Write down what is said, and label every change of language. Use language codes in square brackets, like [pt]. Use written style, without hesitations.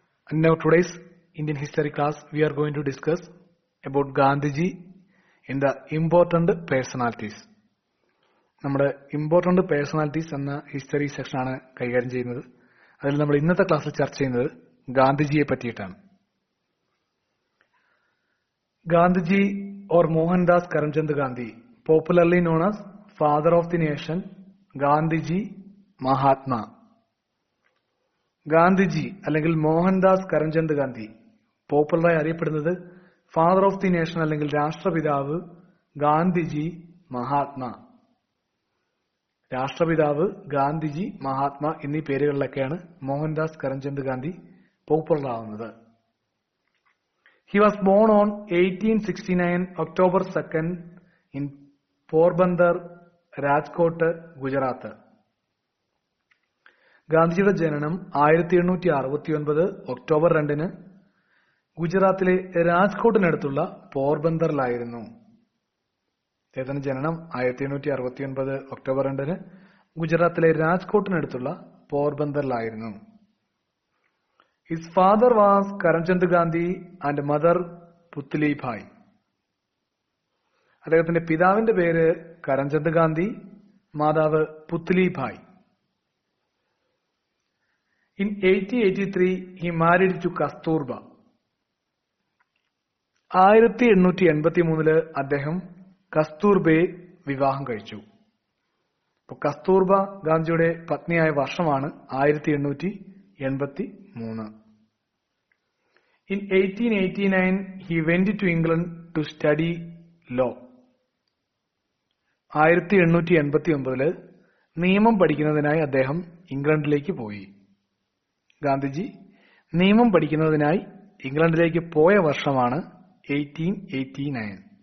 [en] And now today's Indian history class we are going to discuss about Gandhiji in the important personalities. [ml] നമ്മുടെ important personalities എന്ന history സെക്ഷനാണ് കൈകാര്യം ചെയ്യുന്നത്. അതിൽ നമ്മൾ ഇന്നത്തെ ക്ലാസ്സിൽ ചർച്ച ചെയ്യുന്നത് ഗാന്ധിജിയെ പറ്റിയിട്ടാണ്. [en] Gandhiji or Mohandas Karamchand Gandhi, popularly known as Father of the Nation, Gandhiji Mahatma. [ml] Gandhiji അല്ലെങ്കിൽ മോഹൻദാസ് കരംചന്ദ് ഗാന്ധി പോപ്പുലറായി അറിയപ്പെടുന്നത് ഫാദർ ഓഫ് ദി നേഷൻ അല്ലെങ്കിൽ രാഷ്ട്രപിതാവ്, ഗാന്ധിജി മഹാത്മാ. രാഷ്ട്രപിതാവ്, ഗാന്ധിജി മഹാത്മാ എന്നീ പേരുകളിലൊക്കെയാണ് മോഹൻദാസ് കരംചന്ദ് ഗാന്ധി പോപ്പുലർ ആവുന്നത്. [en] He was born on 1869 October 2nd in Porbandar, Rajkot, Gujarat. [ml] ഗാന്ധിജിയുടെ ജനനം 1869 ഒക്ടോബർ 2 ഗുജറാത്തിലെ രാജ്കോട്ടിനടുത്തുള്ള പോർബന്ദറിലായിരുന്നു. അദ്ദേഹത്തിന്റെ ജനനം 1869 ഒക്ടോബർ 2 ഗുജറാത്തിലെ രാജ്കോട്ടിനടുത്തുള്ള പോർബന്ദറിലായിരുന്നു. [en] His father was Karamchand Gandhi and mother Putli Bai. [ml] അദ്ദേഹത്തിന്റെ പിതാവിന്റെ പേര് കരംചന്ദ് ഗാന്ധി, മാതാവ് Putli bhai. [en] In 1883 he married to Kasturba. [ml] 1883 അദ്ദേഹം കസ്തൂർബയെ വിവാഹം കഴിച്ചു. അപ്പോൾ കസ്തൂർബ ഗാന്ധിജിയുടെ പത്നിയായ വർഷമാണ് 1883. [en] In 1889 he went to England to study law. [ml] 1889 നിയമം പഠിക്കുന്നതിനായി അദ്ദേഹം ഇംഗ്ലണ്ടിലേക്ക് പോയി. ഗാന്ധിജി നിയമം പഠിക്കുന്നതിനായി ഇംഗ്ലണ്ടിലേക്ക് പോയ വർഷമാണ് 1889.